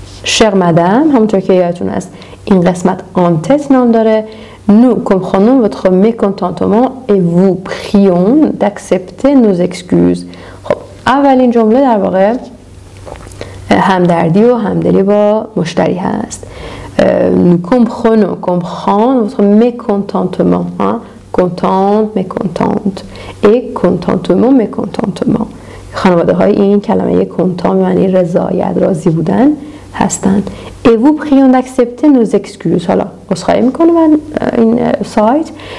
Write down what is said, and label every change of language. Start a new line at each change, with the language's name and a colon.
Persian: شر مدام، همونطور که یادتون هست این قسمت آنتت نام داره.
French: Nous comprenons votre mécontentement et vous prions d'accepter nos excuses.
Persian: خب اولین جمله در واقع همدردی و همدلی با مشتری هست.
French: Nous comprenons, comprendre votre mécontentement, hein? Contente, mécontente et contentement, mécontentement.
Persian: خانواده های این کلمه content معنی رضایت، راضی بودن هستند.
French: Et vous prions d'accepter nos excuses.
Persian: حالا عذرخواهی میکنم من این سایت.